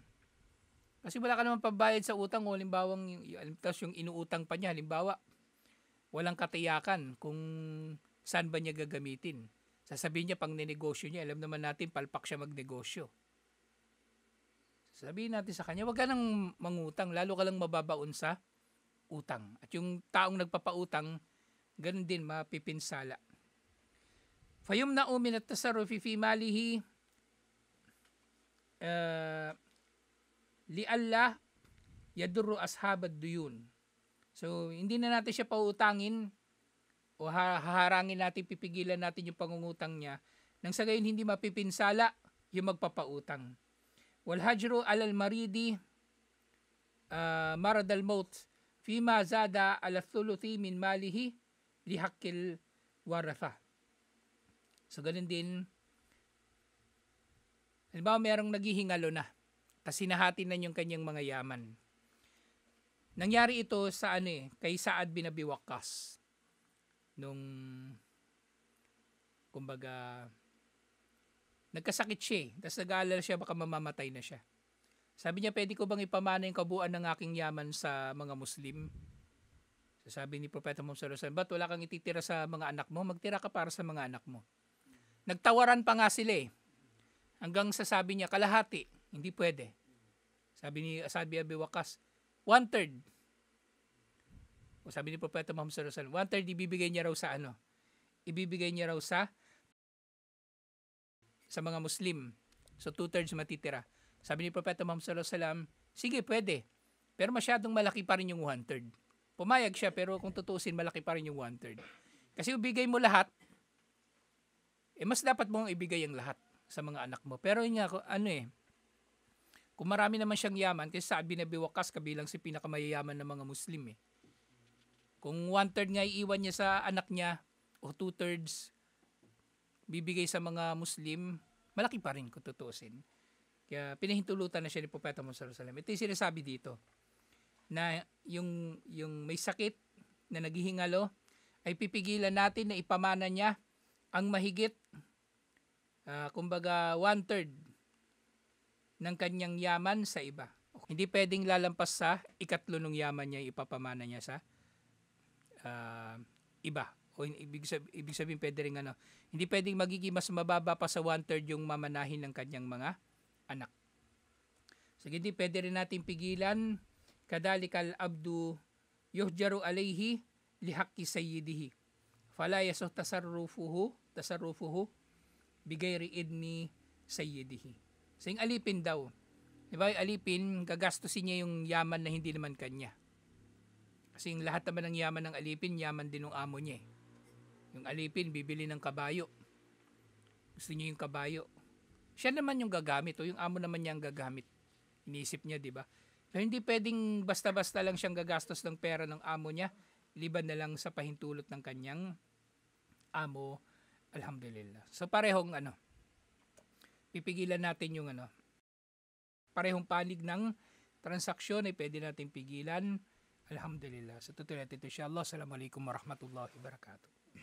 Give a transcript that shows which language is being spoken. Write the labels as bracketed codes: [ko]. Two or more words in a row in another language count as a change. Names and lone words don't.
[tl] Kasi wala ka naman pabayad sa utang o halimbawa, tapos yung inuutang pa niya, halimbawa, walang katiyakan kung saan ba niya gagamitin. Sasabihin niya pang ninegosyo niya, alam naman natin, palpak siya magnegosyo. Sabihin natin sa kanya, wag ka nang mangutang, lalo ka lang mababaon sa utang. At yung taong nagpapautang, ganun din, mapipinsala. [ar] فيمنع من التصرف في ماله لئلا يضر أصحاب الديون. [tl] So, hindi na natin siya pautangin o haharangin natin, pipigilan natin yung pangungutang niya nang sa gayon hindi mapipinsala yung magpapautang. [ar] والحجر على المريض مرض الموت فيما زاد على ثلث من ماله لحق الورثة. [tl] So ganun din, halimbawa merong naghihingalo na, tapos sinahati na yung kanyang mga yaman. Nangyari ito sa kay Saad bin Abi Waqqas. Nung, kumbaga, nagkasakit siya tapos nag-aalala siya baka mamamatay na siya. Sabi niya, pwede ko bang ipamana yung kabuuan ng aking yaman sa mga Muslim? So sabi ni Propeta Muhammad [ar] صلى الله عليه وسلم, [tl] ba't wala kang ititira sa mga anak mo? Magtira ka para sa mga anak mo. Nagtawaran pa nga sila hanggang sa sabi niya kalahati, hindi pwede. Sabi Abi Waqqas, 1/3. O sabi ni Propeta Muhammad [ar] صلى الله عليه وسلم, [tl] 1/3 ibibigay niya raw sa ano? Ibibigay niya raw sa mga Muslim. So 2/3 matitira. Sabi ni Propeta Muhammad [ar] صلى الله عليه وسلم, [tl] sige pwede. Pero masyadong malaki pa rin yung 1/3. Pumayag siya pero kung tutuusin malaki pa rin yung 1/3. Kasi ibigay mo lahat, mas dapat mong ibigay ang lahat sa mga anak mo. Pero yun nga, kung marami naman siyang yaman, kasi sabi na Abi Waqqas, kabilang si pinakamayayaman ng mga Muslim eh. Kung 1/3 nga iiwan niya sa anak niya, o 2/3 bibigay sa mga Muslim, malaki pa rin kung tutuusin. Kaya pinahintulutan na siya ni Propeta Muhammad [ar] صلى الله عليه وسلم. [tl] Ito yung sinasabi dito, na yung may sakit na naghihingalo, ay pipigilan natin na ipamana niya ang mahigit, kumbaga 1/3 ng kanyang yaman sa iba. Hindi pwedeng lalampas sa 1/3 ng yaman niya ipapamana niya sa iba. O ibig sabihin pwede rin hindi pwedeng magiging mas mababa pa sa 1/3 yung mamanahin ng kanyang mga anak. So hindi pwede rin natin pigilan, [ar] كذلك العبد يحجر عليه لحق سيده. فلا يصح تصرفه بغير إذن سيده. [tl] So yung alipin daw, diba yung alipin, gagastusin niya yung yaman na hindi naman kanya. Kasi yung lahat naman ng yaman ng alipin, yaman din ng amo niya eh. Yung alipin, bibili ng kabayo. Gusto niya yung kabayo. Siya naman yung gagamit o yung amo naman niya ang gagamit. Iniisip niya, di ba? So, hindi pwedeng basta-basta lang siyang gagastos ng pera ng amo niya, liban na lang sa pahintulot ng kanyang amo. Alhamdulillah. So parehong pipigilan natin yung parehong panig ng transaksyon ay pwede natin pigilan. Alhamdulillah. So tutuloy natin ito [ar] إن شاء الله. السلام عليكم ورحمة الله وبركاته.